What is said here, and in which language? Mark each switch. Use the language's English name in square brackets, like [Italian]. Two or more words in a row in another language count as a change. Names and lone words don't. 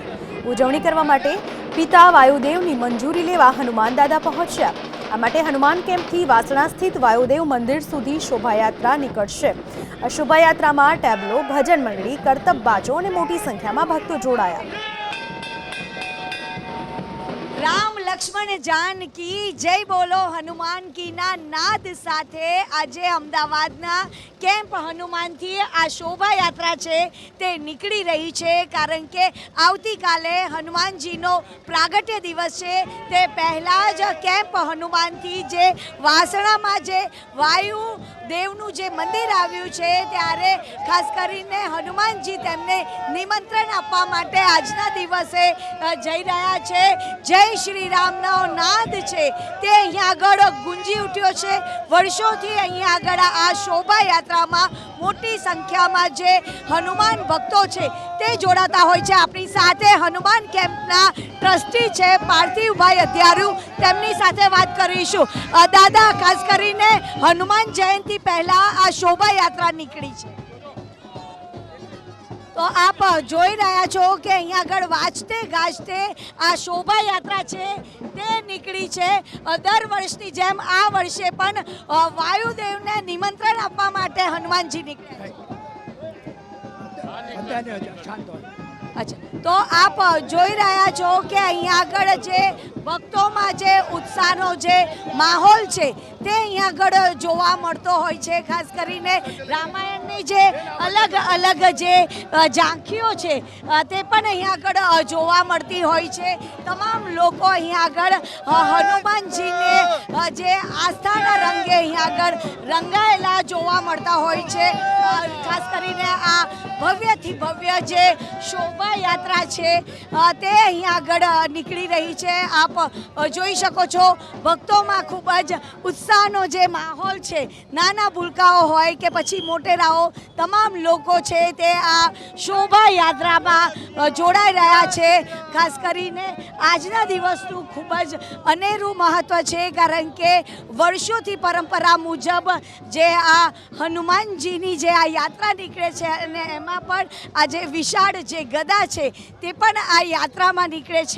[Gujarati] ઉજવણી કરવા માટે પિતા વાયુદેવની મંજૂરી લેવા હનુમાન દાદા પહોંચ્યા। આ માટે હનુમાન કેમ્પથી વાસણા સ્થિત વાયુદેવ મંદિર સુધી શોભાયાત્રા નીકળશે। આ શોભાયાત્રામાં ટેબ્લો, ભજન મંડળી, કરતબ બાજો અને મોટી સંખ્યામાં ભક્તો જોડાયા। [Hindi] राम लक्ष्मण जानकी जय बोलो हनुमान की [Gujarati] ના નાદ સાથે આજે અમદાવાદના કેમ્પ હનુમાન થી આ શોભા યાત્રા છે તે નીકળી રહી છે, કારણ કે આવતી કાલે હનુમાન જી નો પ્રાગટ્ય દિવસ છે। તે પહેલા જ કેમ્પ હનુમાન થી જે વાસણા માં જે વાયુ દેવનું જે મંદિર આવ્યું છે ત્યારે ખાસ કરીને હનુમાનજી તેમને નિમંત્રણ આપવા માટે આજના દિવસે જઈ રહ્યા છે। જય શ્રી રામનો નાદ છે તે અહીંયા આગળ ગુંજી ઉઠ્યો છે। વર્ષોથી અહીંયા આગળ આ શોભા યાત્રામાં મોટી સંખ્યામાં જે હનુમાન ભક્તો છે તે જોડાતા હોય છે। આપણી સાથે હનુમાન કેમ્પના ટ્રસ્ટી છે પાર્થિવભાઈ અધ્યારૂ, તેમની સાથે વાત કરીશું। દાદા, ખાસ કરીને હનુમાન જયંતી પહેલા આ શોભા યાત્રા નીકળી છે, તો આપ જોઈ રહ્યા છો કે અહીંયા આગળ વાજતે ગાજતે આ શોભા યાત્રા છે તે નીકળી છે। દર વર્ષની જેમ આ વર્ષે પણ વાયુદેવને નિમંત્રણ આપવા માટે હનુમાનજી નીકળ્યા છે। અચ્છા, તો આપ જોઈ રહ્યા છો કે અહીંયા આગળ જે ભક્તોમાં જે ઉત્સાહનો જે માહોલ છે તે અહીંયા આગળ જોવા મળતો હોય છે। ખાસ કરીને રામાયણની જે અલગ અલગ જે ઝાંખીઓ છે તે પણ અહીંયા આગળ જોવા મળતી હોય છે। તમામ લોકો અહીંયા આગળ હનુમાનજીને જે આસ્થાના રંગે અહીંયા આગળ રંગાયેલા જોવા મળતા હોય છે। ખાસ કરીને આ ભવ્યથી ભવ્ય જે શોભા યાત્રા છે તે અહીંયા આગળ નીકળી રહી છે। आप જોઈ શકો છો ભક્તોમાં ખૂબ જ ઉત્સાહનો જે માહોલ છે। નાના ભૂલકાઓ હોય કે પછી મોટેરાઓ, તમામ લોકો છે તે આ શોભા યાત્રામાં જોડાઈ રહ્યા છે। ખાસ કરીને આજના દિવસનું ખૂબ જ અનેરું મહત્વ છે, કારણ કે વર્ષોથી પરંપરા મુજબ જે આ હનુમાનજીની જે આ યાત્રા નીકળે છે અને એમાં પણ આ જે વિશાળ જે ગદા છે તે પણ આ યાત્રામાં નીકળે છે।